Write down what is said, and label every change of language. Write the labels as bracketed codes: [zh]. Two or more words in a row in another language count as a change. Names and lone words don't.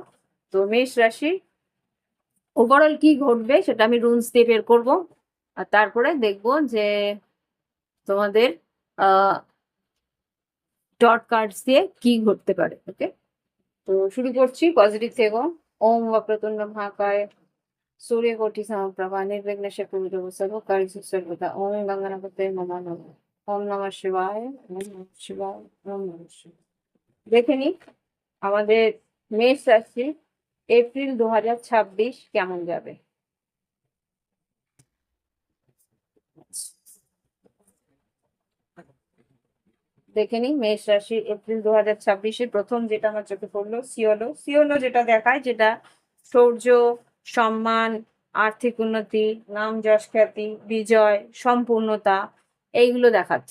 [bn] তো মেষ রাশি ওভারঅল কি ঘটবে সেটা আমি রুলস দিয়ে বের করবো, আর তারপরে দেখবো যে তোমাদের ডট কার্ডস দিয়ে কি ঘটতে পারে। ওকে, তো শুরু করছি। পজিটিভ থেকো। [sa] ওম বক্রতুণ্ড মহাকায় सूर्यकोटि समप्रभा निर्विघ्नस्य कुरु सर्वकार्येषु सर्वदा। ओम गंगनापते नमः नमः। ओम नमः शिवाय, ओम नमः शिवाय, ओम नमः शिवाय। [bn] দেখে নি আমাদের মেষ রাশি এপ্রিল 2026 কেমন যাবে। দেখে নি মেষ রাশি এপ্রিল 2026-এর প্রথম যেটা আমার চোখে পড়লো সিওলো সিওলো, যেটা দেখায়, যেটা শৌর্য, সম্মান, আর্থিক উন্নতি, নাম যশ খ্যাতি, বিজয়, সম্পূর্ণতা, এইগুলো দেখাচ্ছে।